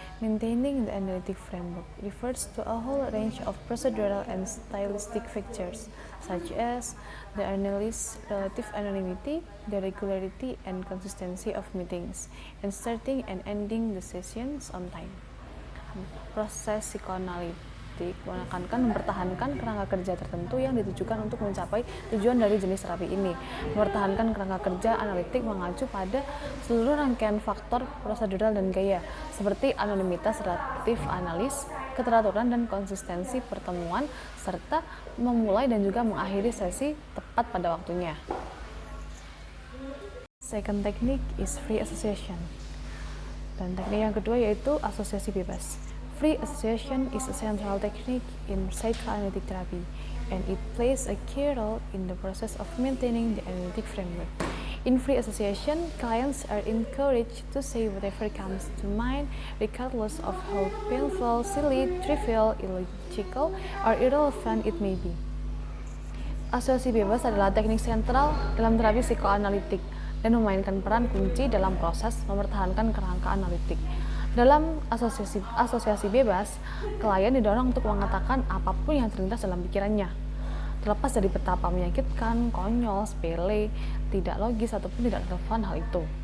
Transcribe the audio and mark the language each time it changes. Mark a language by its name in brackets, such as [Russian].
[English] Maintaining the analytic framework refers to a whole range of procedural and stylistic features, such as the analyst's relative anonymity, the regularity and consistency of meetings, and starting and ending the sessions on time. [Indonesian] Proses psikoanalitik menekankan mempertahankan kerangka kerja tertentu yang ditujukan untuk mencapai tujuan dari jenis terapi ini. Mempertahankan kerangka kerja analitik mengacu pada seluruh rangkaian faktor prosedural dan gaya, seperti anonimitas relatif analis, keteraturan dan konsistensi pertemuan, serta memulai dan juga mengakhiri sesi tepat pada waktunya. [English] Second technique is free association. [Indonesian] Dan teknik yang kedua yaitu asosiasi bebas. [English] Free association is a central technique in psychoanalytic therapy, and it plays a key role in the process of maintaining the analytic framework. In free association, clients are encouraged to say whatever comes to mind, regardless of how painful, silly, trivial, illogical, or irrelevant it may be. [Indonesian] Asosiasi bebas adalah teknik sentral dalam terapi psikoanalitik dan memainkan peran kunci dalam proses mempertahankan kerangka analitik. Dalam asosiasi bebas, klien didorong untuk mengatakan apapun yang terlintas dalam pikirannya, terlepas dari betapa menyakitkan, konyol, sepele, tidak logis, ataupun tidak relevan hal itu.